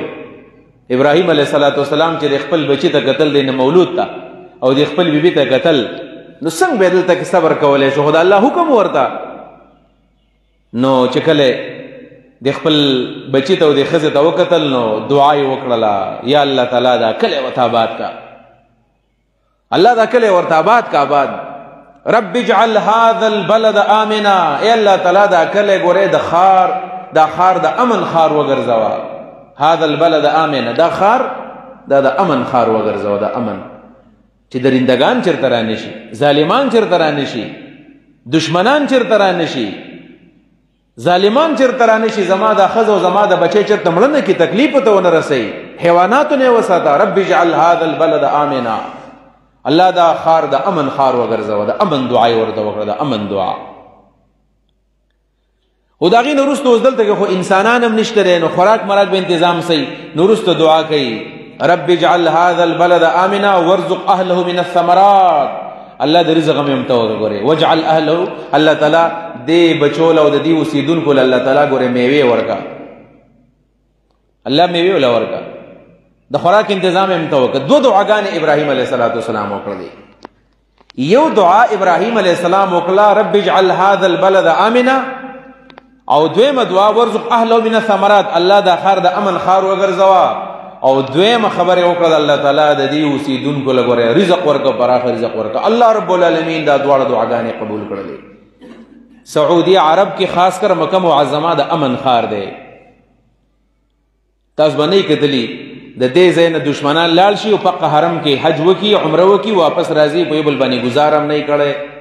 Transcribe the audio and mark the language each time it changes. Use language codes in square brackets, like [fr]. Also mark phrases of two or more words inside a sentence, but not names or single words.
[ps] ابراهیم [ar] علیه السلام [ps] چې د خپل بچي ته کتل دی، نه مولود ته او د خپل بیبي ته کتل، نو څنګه به دلته کې صبر کولی شو؟ خو د الله حکم ورته. نو چې کله د خپل بچي ته او د ښځې ته وکتل نو دعا یې وکړله، یا الله تعالی دا کلی ورته آباد کا، الله دا کلی ورته آباد کا، آباد. [ar] رب اجعل هذا البلد آمنا، [ps] ای الله تعالی دا کلی ګورې دا خار د امن خار وګرځوه. [ar] هذا البلد آمنا، [ps] دا خار دا د امن خار وګرځوه، د امن چې درندگان چرته را نشي، ظالمان چرته را نشي، دشمنان چرته را نشي، ظالمان چرته را نشي، زما د ښځه او زما د بچی چرته مړه کې تکلیف ته ونه رسوي، حیواناتو نه وساته. [ar] رب اجعل هذا البلد آمنا، [ps] الله دا خار د امن خار وګرځوه، د امن دعا یې ورته وکړه، د امن دعا. او د هغې نه وروسته اوس دلته کې خو انسانان هم نشته دی، نو خوراک مراک به انتظام صحیح. نو وروسته دعا کوي [ar] رب اجعل هذا البلد آمنا وارزق اهله من الثمرات، [ps] الله د رزق هم ته وګوري، [ar] واجعل اهله، [ps] الله تعالی دې بچول او د دې اوسیدونکو له الله تعالی ګوره میوې ورکا، الله میوې ولا ورکا، د خوراک تنظیم هم ته وکړه. دو دعاګانې ابراهیم [ar] علیه السلام [ps] وکړلې. یو دعا ابراهیم [ar] علیه السلام [ps] وکړه [ar] رب اجعل هذا البلد آمنا، [ps] او دویمه دعا [ar] ورزق اهله من الثمرات، [ps] الله دا خار د امن خار وګرځوا. او دویمه خبره وکړه الله تعالی د دې اوسیدونکو لپاره رزق ورکړه، پراخ رزق ورکړه. الله [ar] رب العالمین [ps] دا دواړه دعاګانې قبول کړلې. سعودي عرب کې خاص کر مکه معظمه د امن خار دی. تاسو باندې کتلی د دې ځای نه دشمنان لاړ شي او په حرم کې حج وکي، عمره وکي، واپس راځي، په بل باندې گزارم نه کړي.